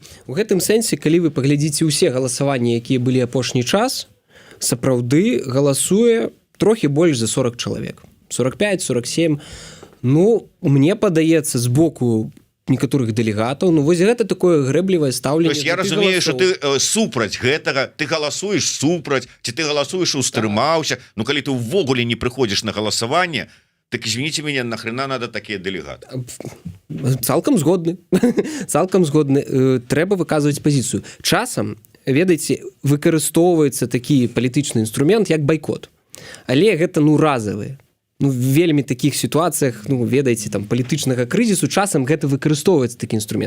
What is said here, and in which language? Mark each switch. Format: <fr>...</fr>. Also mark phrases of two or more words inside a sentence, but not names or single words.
<be>У гэтым сэнсе, калі вы паглядзіце ўсе галасаванні, якія былі апошні час, сапраўды галасуе трохі больш за 40 чалавек. 45-47. Ну, мне падаецца, з боку некаторых дэлегатаў, ну вось гэта такое грэблівае стаўленне.</be> <ru>То есть</ru> <be>я разумею, что ты супраць гэтага, ты галасуеш супраць, ці ты галасуеш устрымаўся. Ну, калі ты ўвогуле не прыходзіш на галасаванне,</be> <ru>так извините меня, нахрена надо такие делегаты?</ru> <be>Цалкам згодны. Трэба выказваць пазіцыю. Часам, ведаеце, выкарыстоўваецца такі палітычны інструмент, як байкот. Але гэта, разавы. Вельмі такіх сітуацыях, ведаеце, там палітычнага крызісу, часам гэта выкарыстоўваецца такі інструмент.</be>